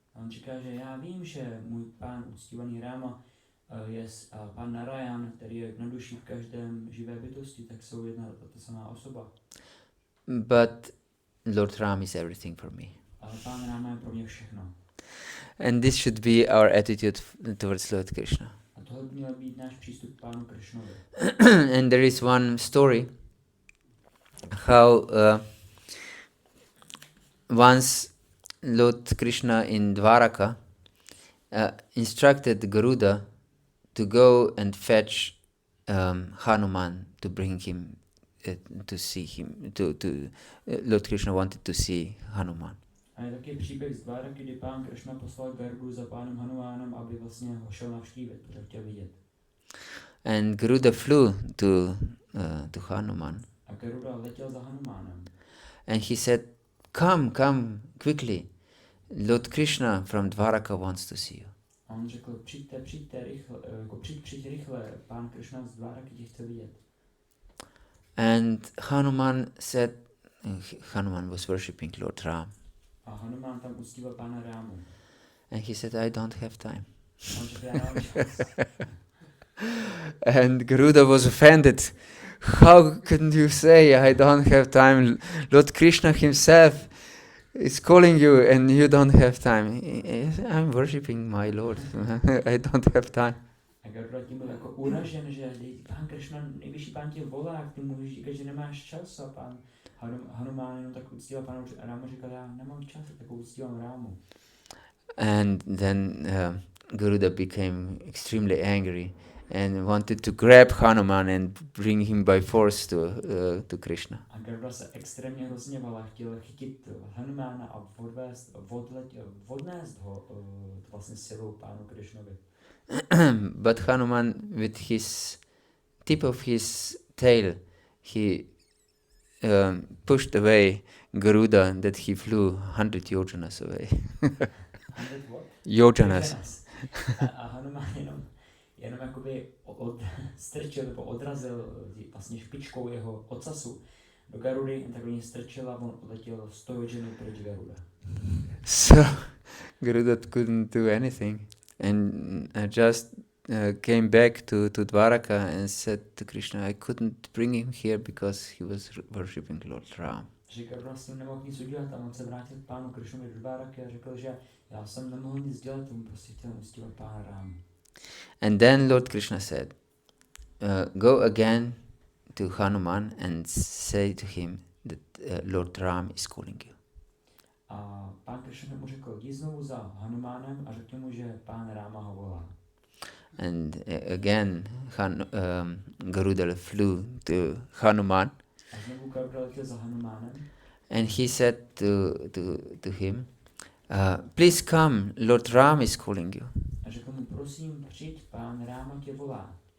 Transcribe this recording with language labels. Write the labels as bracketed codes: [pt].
[cs] A on říká, že já vím, že můj pán uctívaný Ráma je pán Narayan, který je na duši v každém živé bytosti, tak jsou jedna ta samá osoba. [en] But Lord Ram is everything for me. [cs] Ale pán Ráma je pro mě všechno. [en] And this should be our attitude towards Lord Krishna. [cs] A tohle by měl být náš přístup k pánu Krishnovi. [en] And there is one story how once Lord Krishna in Dwaraka instructed Garuda to go and fetch Hanuman to bring him to see him. Lord Krishna wanted to see Hanuman. [cs] A je taky příběh z Dváraky, kdy pán Krishna poslal Garudu za pánem Hanumánem, aby vlastně ho šel navštívit, protože chtěl vidět. [en] And Garuda flew to Hanuman. [cs] A Garuda letěl za Hanumánem. [en] And he said, come quickly. Lord Krishna from Dwaraka wants to see you. [cs] A on řekl, přijďte rychle, jako přijď rychle, pán Krishna z Dváraky tě chce vidět. [en] And Hanuman said, Hanuman was worshipping Lord Ram. [cs] A Hanuman tam uctíval pána Rámu. [en] And he said, I don't have time. [cs] A on řekl, já nemám čas. [en] And Garuda was offended. How can you say I don't have time? Lord Krishna himself is calling you and you don't have time. I'm worshipping my Lord. I don't have time. [cs] A Garuda tím byl jako uražen, že pán Krishna, nejvyšší pán tě volá, ty můžeš říkat, že nemáš čas, a pán Hanuman jenom tak uctíval pánu Rámu, říkal, já nemám čas, tak uctívám Rámu. [en] And then Garuda became extremely angry and wanted to grab Hanuman and bring him by force to Krishna. [cs] A Garuda se extrémně rozněval a chtěl chytit Hanumana a odnést ho vlastně silou pánu Krishnovi. [en] But Hanuman, with his tip of his tail, he pushed away Garuda, that he flew 100 yojanas away. 100 what? Yojanas. [cs] A Hanuman jenom jakoby strčil nebo odrazil vlastně špičkou jeho ocasu do Garudy, tak oni strčil a on letěl 100 yojanů pryč Garuda. [en] So Garuda couldn't do anything and just came back to Dwaraka and said to Krishna, I couldn't bring him here because he was worshipping Lord Ram. [cs] Že Garuda s ním nemohl nic udělat a on se vrátil k pánu Krishnovi do Dváraky a řekl, že já jsem nemohl nic dělat, tomu prostě chtěl uctívat pána Rámu. [en] And then Lord Krishna said, go again to Hanuman and say to him that Lord Ram is calling you. [cs] A pán Krishna mu řekl, jdi znovu za Hanumánem a řekl mu, že pán Ráma ho volá. [en] And again Garuda flew to Hanuman. [cs] A znovu Garuda letěl za Hanumánem. [en] And he said to him, please come, Lord Ram is calling you. [cs] A řekl mu, prosím, přijď, pán Ráma tě volá.